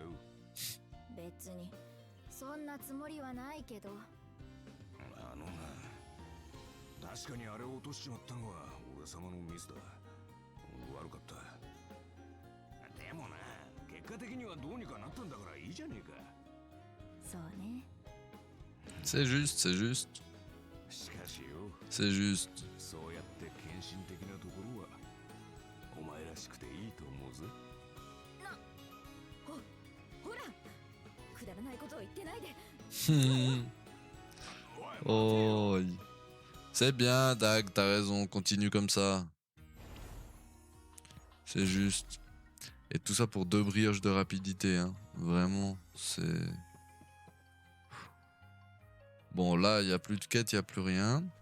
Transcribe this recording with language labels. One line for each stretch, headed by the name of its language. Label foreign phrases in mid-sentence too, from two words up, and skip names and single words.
Japanese: 別にそんなつもりはないけど。あのな、確かにあれを落としちまったのは俺様のミスだ。悪かった。でもな、結果的にはどうにかなったんだからいいじゃねえか。そうね。
French: C'est juste, c'est juste.
Japanese: しかしよ、
French: C'est juste.
Japanese: そうやって献身的なところはお前らしくていいと思うぜ。ほら、くだらないことを言ってないで。 Oh.
French: C'est bien, Dag, t'as raison, continue comme ça. C'est juste. Et tout ça pour 2 brioches de rapidité, hein. Vraiment, c'est... Bon, là, il n'y a plus de quête, il n'y a plus rien.